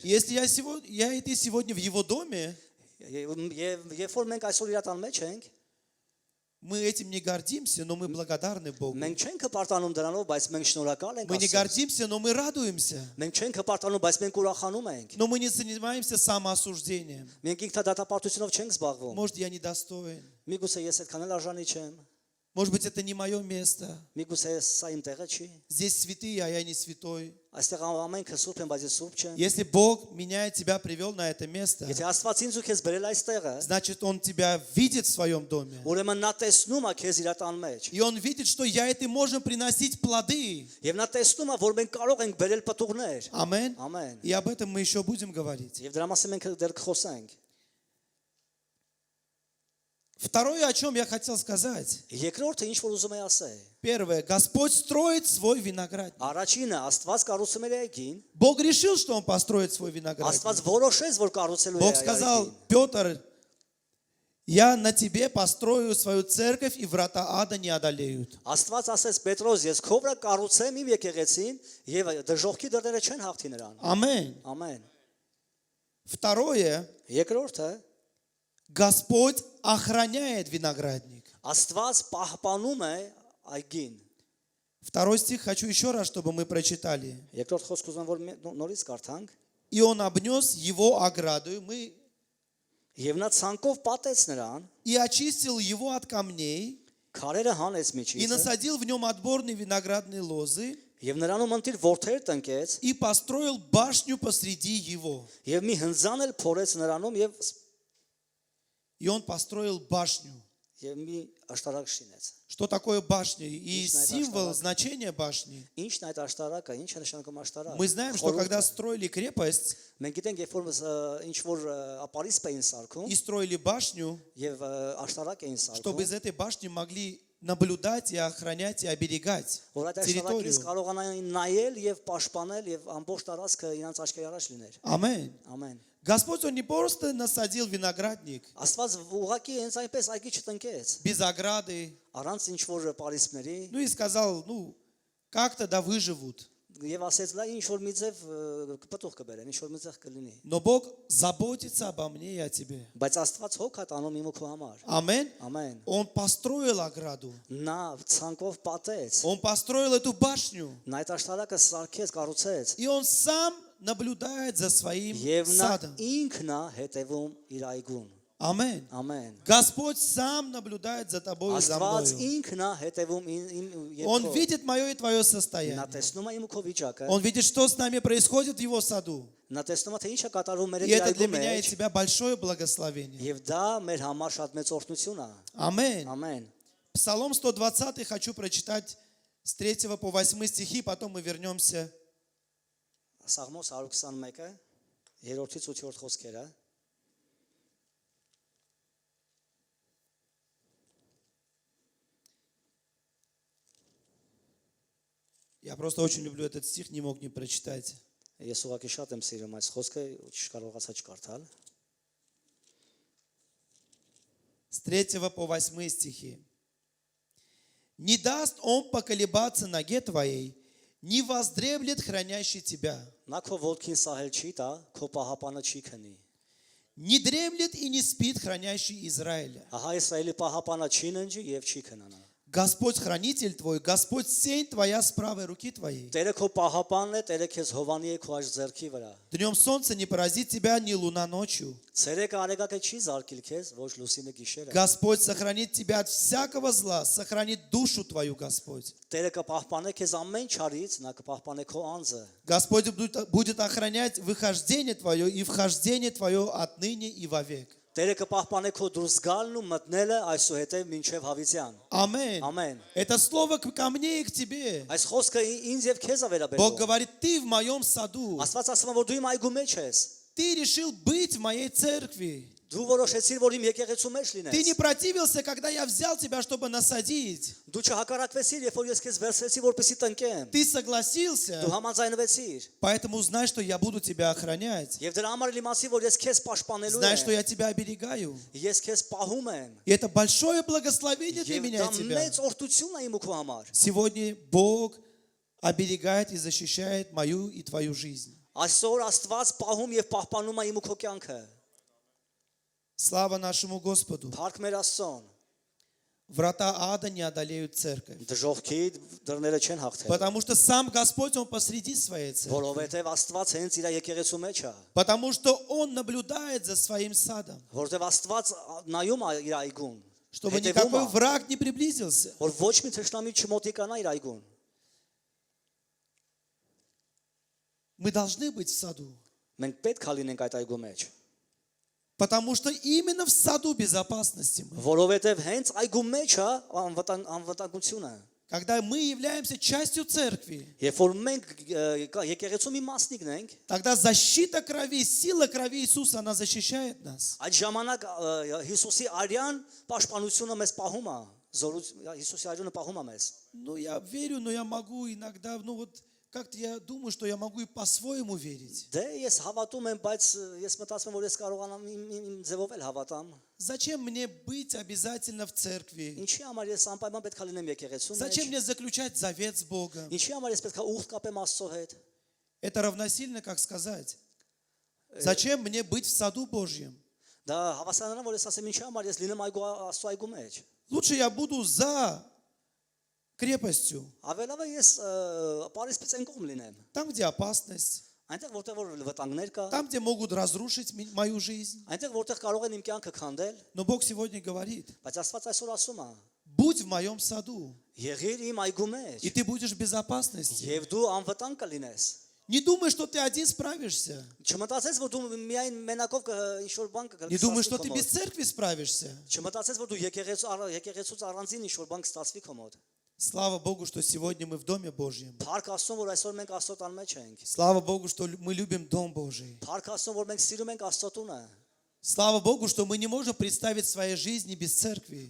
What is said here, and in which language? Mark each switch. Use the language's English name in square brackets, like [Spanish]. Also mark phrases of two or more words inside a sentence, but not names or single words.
[Russian] Если я и ты сегодня в Его доме, [Armenian] Եվ երբ որ մենք այսօր իր տան մեջ ենք, [Russian] мы этим не гордимся, но мы благодарны Богу. [Armenian] մենք չենք հպարտանում дրանով, բայց մենք շնորհակալ ենք [Russian] Мы не [Armenian] Աստծուն։ [Russian] гордимся, но мы радуемся. [Armenian] Մենք չենք հպարտանում, բայց մենք ուրախանում ենք։ [Russian] Но мы не занимаемся самоосуждением. [Armenian] Մենք ինքնադատապարտությունով չենք զբաղվում։ [Russian] Может, я недостоин. [Armenian] Միգուցե ես այդքան էլ արժանի չեմ։ [Russian] Может быть, это не мое место. [Armenian] Միգուցե սա իմ տեղը չի։ [Russian] Здесь святые, а я не святой. [Armenian] Այստեղ ամենքը սուրբ են, բայց ես սուրբ չեմ։ [Russian] Если Бог меня и тебя привел на это место, [Armenian] Եթե Աստված ինձ ու քեզ բերել այստեղը, [Russian] значит, Он тебя видит в своем доме. [Armenian] ուրեմն նա տեսնում է քեզ իր տան մեջ։ [Russian] И Он видит, что я и ты можем приносить плоды. [Armenian] Եվ նա տեսնում է, որ մենք կարող ենք բերել պտուղներ։ [Russian] Аминь. [Armenian] Ամեն։ [Russian] И об этом мы еще будем говорить. [Armenian] Եվ դրա մասին մենք դեռ կխոսենք։ [Russian] Второе, о чем я хотел сказать. [Armenian] Երկրորդը ինչ որ ուզում եմ ասել։ [Russian] Первое. Господь строит свой виноградник. [Armenian] Առաջինը Աստված կառուցում է այգին, [Russian] Бог решил, что Он построит свой виноградник. [Armenian] Աստված որոշեց, որ կառուցելու է [Russian] Бог [Armenian] այգին։ [Russian] сказал, Петр, я на тебе построю свою церковь, и врата ада не одолеют. [Armenian] Աստված ասեց Պետրոս, ես քո վրա կառուցեմ իմ եկեղեցին եւ դժողքի դռները չեն հաղթի նրան։ [Russian] Аминь. [Armenian] Ամեն։ [Russian] Второе. [Armenian] Երկրորդը [Russian] Господь охраняет виноградник. [Armenian] Աստված պահպանում է այգին։ [Russian] Второй стих хочу еще раз, чтобы мы прочитали. [Armenian] Երկրորդ խոսք ուզում եմ որ նորից կարդանք։ [Russian] И он обнес его оградою, [Armenian] Եվ նա ցանկով պատեց նրան, [Russian] и очистил его от камней, [Armenian] քարերը հանեց [Russian] и [Armenian] միջից, [Russian] насадил в нем отборные виноградные лозы, [Armenian] եւ նրանում ընտիր ворթեր տնկեց, [Russian] и построил башню посреди его. [Armenian] եւ մի հնձան էլ փորեց նրանում [Russian] И он построил башню. [Armenian] եւ մի աշտարակ շինեց։ [Russian] Что такое башня? И Личная символ, [Armenian] աշտարակ. [Russian] значение башни. [Armenian] Ինչն է այդ աշտարակը, ինչ է նշանակում աշտարակ։ [Russian] Мы знаем, что когда строили крепость [Armenian] մենք գիտենք, երբ որ ինչ որ ապարիսպ էին սարքում [Russian] и строили башню, [Armenian] եւ աշտարակ էին [Russian] чтобы [Armenian] սարքում, [Russian] из этой башни могли наблюдать и охранять и оберегать [Armenian] որ այդ [Russian] территорию. [Armenian] աշտարակից կարողանային նայել եւ պաշտպանել եւ ամբողջ տարածքը իրancs աչքերի առաջ լիներ։ [Russian] Аминь. [Armenian] Ամեն։ [Russian] Господь, Он не просто насадил виноградник [Armenian] Աստված ուղղակի հենց այնպես այգի չտնկեց, [Russian] без ограды, [Armenian] առանց ինչ որ պարիսպների, [Russian] ну и сказал, ну, как-то да выживут. [Armenian] Եվ ասեց լա ինչ որ մի ձև պտուղ կբերեն, ինչ որ մի ձև կլինի։ [Russian] Но Бог заботится обо мне и о тебе. [Armenian] Բայց Աստված հոգ է տանում իմ ու քո համար։ [Russian] Аминь. [Armenian] Ամեն։ [Russian] Он построил ограду. [Armenian] Նա ցանկով պատեց։ [Russian] Он построил эту башню. [Armenian] Նա այդ աշտարակը սարքեց, կառուցեց։ [Russian] И он сам наблюдает за своим [Armenian] Եվ նա [Russian] садом. [Armenian] ինքն է հետևում իր այգուն։ [Russian] Аминь. [Armenian] Ամեն։ [Russian] Господь сам наблюдает за тобой и за [Armenian] Աստված [Russian] мною. [Armenian] ինքն է հետևում իմ [Russian] Он [Armenian] եւ քո։ [Russian] видит мое и твое [Armenian] Նա [Russian] состояние. [Armenian] տեսնում է իմ ու քո վիճակը։ [Russian] Он видит, что с нами происходит в его саду. [Armenian] Նա տեսնում է թե ինչ է կատարվում մեր [Russian] И это для [Armenian] այգու [Russian] меня и [Armenian] մեջ։ [Russian] тебя большое благословение. [Armenian] Եվ դա մեր համար շատ մեծ օրհնություն է։ [Russian] Аминь. [Armenian] Ամեն։ [Russian] Псалом 120 хочу прочитать с 3 по 8 стихи, потом мы вернемся. [Armenian] Սաղմոս 121-ը 3-ից 8-րդ խոսքերը։ [Russian] Я просто очень люблю этот стих, не мог не прочитать. [Armenian] Ես ուղղակի շատ եմ սիրում այս խոսքը, չկարողացա չկարդալ։ [Russian] С 3 по 8 стихи. «Не даст он поколебаться ноге твоей, не воздреблет хранящий тебя. [Armenian] Նա քո ոտքին սահել չի տա, քո պահապանը չի քնի։ [Russian] Не дремлет и не спит хранящий Израиля. [Armenian] Ահա Իսրայելի պահապանը չի ննջի եւ չի քնանա։ [Russian] Господь хранитель твой, Господь сень твоя с правой руки твоей. [Armenian] Տերը քո պահապանն է, Տերը քեզ հովանի է քո աջ ձեռքի վրա։ [Russian] Днем солнце не поразит тебя, ни луна ночью. [Armenian] Ցերեկը արեգակը չի զարկիլ քեզ, ոչ լուսինը գիշերը։ [Russian] Господь сохранит тебя от всякого зла, сохранит душу твою, Господь. [Armenian] Տերը կպահպանե քեզ ամեն չարից, նա կպահպանե քո անձը։ [Russian] Господь будет охранять выхождение твое и вхождение твое отныне и вовек. [Armenian] Տերը կպահպանե քո դուրս գալն ու մտնելը այսուհետև մինչև հավիտյան։ [Russian] Аминь. [Armenian] Ամեն։ [Russian] Это слово ко мне и к тебе. [Armenian] Այս խոսքը ինձ եւ քեզ է [Russian] Бог [Armenian] վերաբերում։ [Russian] говорит, ты в моем саду. [Armenian] Աստված ասում է, որ դու իմ այգու մեջ ես։ [Russian] Ты решил быть в моей церкви. [Armenian] Դու որոշեցիր, որ իմ եկեղեցու մեջ [Russian] Ты не [Armenian] լինես։ [Russian] противился, когда я взял тебя, чтобы насадить. [Armenian] Դու չհակառակվեցիր, երբ որ ես քեզ վերցրեցի, որպեսզի տնկեմ։ [Russian] Ты согласился. [Armenian] Դու համաձայնվեցիր։ [Russian] Поэтому знай, что я буду тебя охранять. [Armenian] Եվ дրա համար իմացի, որ ես քեզ пաշտպանելու [Russian] Знай, что [Armenian] եմ։ [Russian] я тебя оберегаю. [Armenian] Ես քեզ պահում եմ։ [Russian] И это большое благословение для [Armenian] Եվ [Russian] меня [Armenian] դա [Russian] и тебя. [Armenian] մեծ օրհնություն է իմ ու քո համար։ [Russian] Сегодня Бог оберегает и защищает мою и твою жизнь. [Armenian] Այսօր Աստված պահում եւ պահպանում է իմ ու քո կյանքը։ [Russian] Слава нашему Господу. [Armenian] Փառք մեր Աստծուն։ [Russian] Врата ада не одолеют церковь. [Armenian] Դժողքի դռները չեն հաղթել։ [Russian] Потому что сам Господь, Он посреди своей церкви. [Armenian] Որովհետև Աստված հենց իր եկեղեցու մեջ է։ [Russian] Потому что Он наблюдает за своим садом. [Armenian] Որովհետև Աստված նայում է իր այգուն։ [Russian] Чтобы [Armenian] հետևում [Russian] никакой [Armenian] է, [Russian] враг не приблизился. [Armenian] Որ ոչ մի թշնամի չմոտիկանա իր այգուն։ [Russian] Мы должны быть в саду. [Armenian] Մենք պետք է լինենք այդ այգու մեջ։ [Russian] Потому что именно в саду безопасности мы. [Armenian] Որովհետև հենց այգու մեջ է անվտանգությունը։ [Russian] Когда мы являемся частью церкви, [Armenian] Երբ որ մենք եկեղեցու մի մասնիկն ենք, [Russian] тогда защита крови, сила крови Иисуса, она защищает нас. [Armenian] այդ ժամանակ Հիսուսի արյան պաշտպանությունը մեզ պահում է, Հիսուսի արյունը պահում է մեզ։ [Russian] Ну, я верю, но я могу иногда, как-то я думаю, что я могу и по-своему верить. [Armenian] Դե ես հավատում եմ, բայց ես մտածում եմ, որ ես կարողանամ իմ ձևով էլ հավատամ։ [Russian] Зачем мне быть обязательно в церкви? [Armenian] Ինչի համար ես անպայման պետք է լինեմ եկեղեցու մեջ։ [Russian] Зачем мне заключать завет с Богом? [Armenian] Ինչի համար ես պետք է ուխտ կապեմ Աստծո հետ։ [Russian] Это равносильно, как сказать. Зачем мне быть в саду Божьем? [Armenian] Դա հավասարն է, որ ես ասեմ, ինչի համար ես լինեմ Աստծո այգու մեջ։ [Russian] Лучше я буду за крепостью, [Armenian] Ավելավը ես Պարիսպից կողմ լինեմ։ [Russian] там, где опасность, [Armenian] Այնտեղ որտեղ որ վտանգներ կա, [Russian] там, где могут разрушить мою жизнь. [Armenian] այնտեղ որտեղ կարող են իմ կյանքը քանդել, [Russian] Но Бог сегодня говорит, [Armenian] բայց Աստված այսօր ասում է. [Russian] будь в моем саду, [Armenian] Եղիր իմ այգու մեջ, [Russian] и ты будешь в безопасности. [Armenian] եւ դու անվտանգ կլինես։ [Russian] Не думай, что ты один справишься. [Armenian] Չմտածես, որ դու միայն մենակով ինչ որ բան կգրես։ [Russian] Не думай, что ты без церкви справишься. [Armenian] Չմտածես, որ դու եկեղեցուց առանձին ինչ որ բան կստացվի քո մոտ։ [Russian] Слава Богу, что сегодня мы в Доме Божьем. [Armenian] Փառք Աստծուն, որ այսօր մենք Աստծո տան մեջ ենք։ [Russian] Слава Богу, что мы любим Дом Божий. [Armenian] Փառք Աստծուն, որ մենք սիրում ենք Աստծո տունը։ [Russian] Слава Богу, что мы не можем представить своей жизни без церкви.